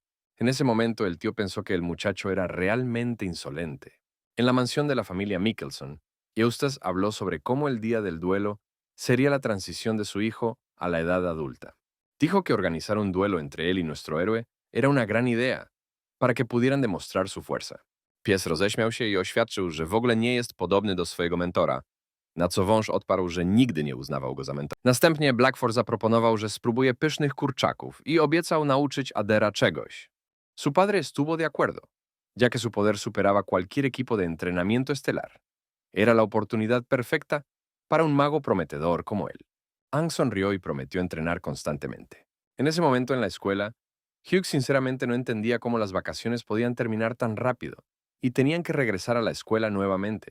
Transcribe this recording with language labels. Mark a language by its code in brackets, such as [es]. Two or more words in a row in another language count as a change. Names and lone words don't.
[es] En ese momento el tío pensó que el muchacho era realmente insolente. En la mansión de la familia Mickelson, Eustace habló sobre cómo el día del duelo sería la transición de su hijo a la edad adulta. Dijo que organizar un duelo entre él y nuestro héroe era una gran idea, para que pudieran demostrar su fuerza. [pl] Pies roześmiał się i oświadczył, że w ogóle nie jest podobny do swojego mentora, na co wąż odparł, że nigdy nie uznawał go za mentora. Następnie Blackford zaproponował, że spróbuje pysznych kurczaków i obiecał nauczyć Adera czegoś. [es] Su padre estuvo de acuerdo, ya que su poder superaba cualquier equipo de entrenamiento estelar. Era la oportunidad perfecta para un mago prometedor como él. Ang sonrió y prometió entrenar constantemente. En ese momento en la escuela, Hugh sinceramente no entendía cómo las vacaciones podían terminar tan rápido y tenían que regresar a la escuela nuevamente.